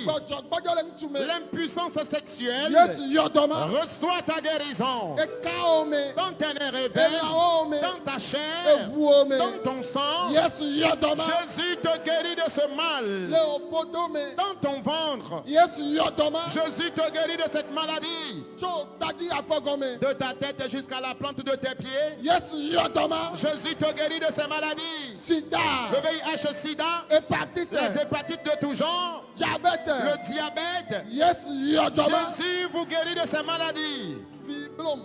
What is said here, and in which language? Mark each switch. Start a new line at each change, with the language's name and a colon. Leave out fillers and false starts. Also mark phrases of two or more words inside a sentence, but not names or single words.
French: L'impuissance sexuelle, reçoit ta guérison. Dans tes nerfs réveils, dans ta chair, dans Dans ton sang,
Ewe: Yesu yɔdɔma.
French: Jésus te guérit de ce mal.
Ewe: Le opodome.
French: Dans ton ventre,
Ewe: Yesu yɔdɔma.
French: Jésus te guérit de cette maladie.
Ewe: Tso tadzi afɔgɔme.
French: De ta tête jusqu'à la plante de tes pieds,
Ewe: Yesu yɔdɔma.
French: Jésus te guérit de ces maladies. Sida. Le VIH, SIDA, Hépatite. les hépatites de tout genre, Diabète. le diabète.
Ewe: Yesu yɔdɔma.
French: Jésus vous guérit de ces maladies.
Ewe: Fiblom.